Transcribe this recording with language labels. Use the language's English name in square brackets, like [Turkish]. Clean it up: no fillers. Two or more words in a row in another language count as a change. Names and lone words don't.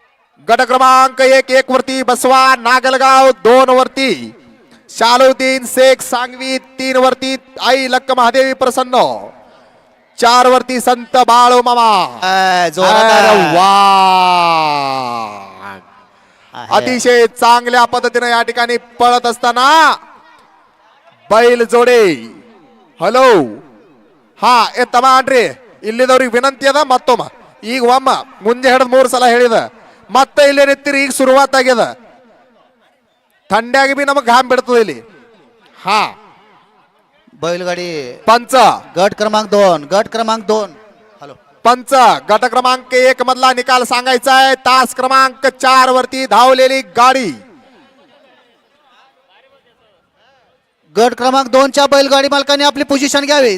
[Marathi] गट क्रमांक 1 वरती बसवा नागलगाव, 2 वरती शालुद्दीन शेख सांगवी, 3 वरती आई लक्क महादेवी प्रसन्न, 4 वरती संत बाळू मामा. अरे वा, अतिशय चांगल्या पद्धतीने या ठिकाणी पळत असताना बैल जोडे. [Kannada] ಹಲೋ ಹಾ ತಮ್ಮ ಅನ್ರಿ ಇಲ್ಲಿದವ್ರಿಗೆ ವಿನಂತಿ ಅದ ಮತ್ತೊಮ್ಮ ಈಗ ಒಮ್ಮ ಮುಂದೆ ಹಿಡಿದು 3 ಸಲ ಹೇಳಿದ ಮತ್ತೆ ಇಲ್ಲೇ ನಿಂತಿರಿ. ಈಗ ಶುರುವಾತ್ ಆಗ್ಯದ, ಥಂಡ್ಯಾಗಿ ಬಿ ನಮಗೆ घाम ಬಿಡ್ತದೆ ಇಲ್ಲಿ. [Marathi] हा बैलगाडी पंच गट क्रमांक 2, गट क्रमांक 2. हॅलो पंच गट क्रमांक 1 मधला निकाल सांगायचा आहे. तास क्रमांक 4 वरती धावलेली गाडी. गट क्रमांक 2 च्या बैलगाडी मालकाने आपली पोझिशन घ्यावी.